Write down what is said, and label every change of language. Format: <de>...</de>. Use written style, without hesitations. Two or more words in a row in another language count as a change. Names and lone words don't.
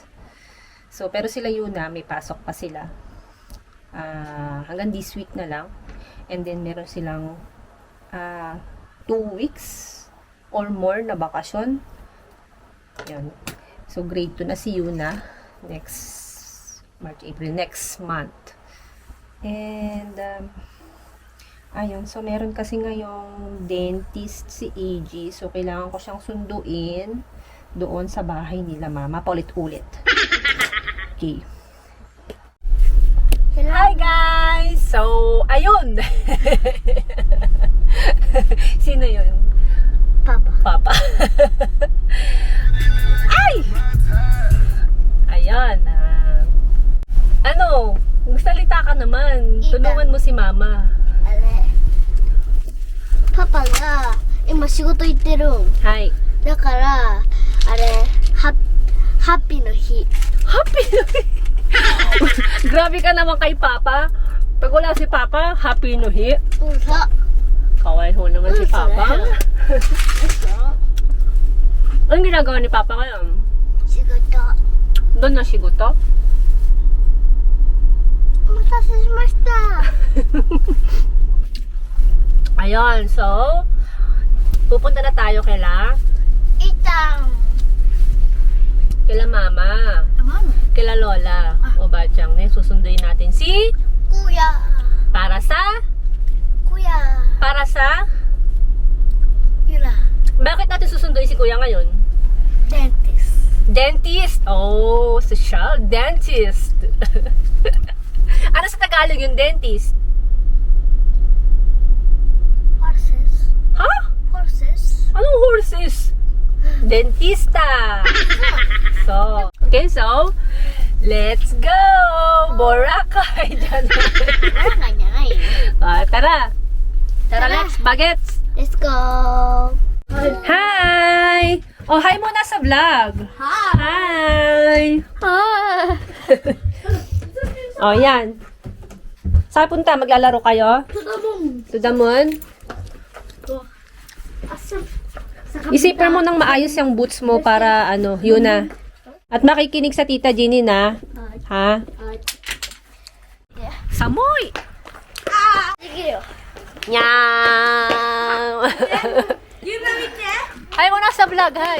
<tl>So, pero sila yun na, may pasok pa sila. Hanggang</tl> <en>this week</en> <tl>na lang. And then, meron silang</tl> <en>2 weeks or more</en> <tl>na bakasyon. Yan. So, grade 2 na si Yuna.</tl> <en>Next March, April, next month. And,</en> <tl>ayun. So, meron kasi ngayong dentist si AG. So, kailangan ko siyang sunduin doon sa bahay nila mama. Paulit-ulit. Okay.</tl> <en>Hi guys!</en> <tl>So, ayun! Sino yun? Papa. Ay! Ayan. Ano? Magsalita ka naman. Tulungan mo si mama.</tl> <ja>パパが今仕事行ってるん Hi. だからあれハッピーの日</ja> <tl>Happy na Grabe ka naman kay Papa. Pag wala si Papa, happy no hi.</tl> <ja>うんさ</ja> <tl>Kaway ho naman si Papa. Anong ginagawa ni Papa ngayon?</tl> <ja>仕事</ja> <tl>Doon na shigoto?</tl> <ja>お待たせしました</ja> <tl>Ayun, so, pupunta na tayo kila</tl> <ja>いたん</ja> <tl>Mama,</tl> <ja>ママ</ja> <tl>kila Lola, o Bachang, susunduin natin si</tl> <ja>クヤ</ja> <tl>para sa ゆら bakit natin susunduin si Kuya ngayon?</tl> <en>デンティス Dentist! Oh, social dentist!</en> <tl>Ano sa Tagalog yung dentist? ホルセス Ha? ホルセス Anong horses? Dentista!</tl> <en>So, okay, so, let's go!</en> <tl>Boracay! Diyan.</tl> <ja>なんかじゃないよ</ja> <tl>Tara! Tara, Tara.</tl> <en>let's! Bagets! Let's go</en> <tl>Hi! Oh, hi muna sa vlog! Hi! Oh, yan. Saan punta? Maglalaro kayo?</tl> <en>To the moon?</en> <tl>Isipan mo nang maayos yung boots mo para ano, yun na. At makikinig sa Tita Ginny na. Ha? Samoy!</tl> <ja>できるよ</ja> <tl>Nyam! Hi muna sa vlog, hi!</tl>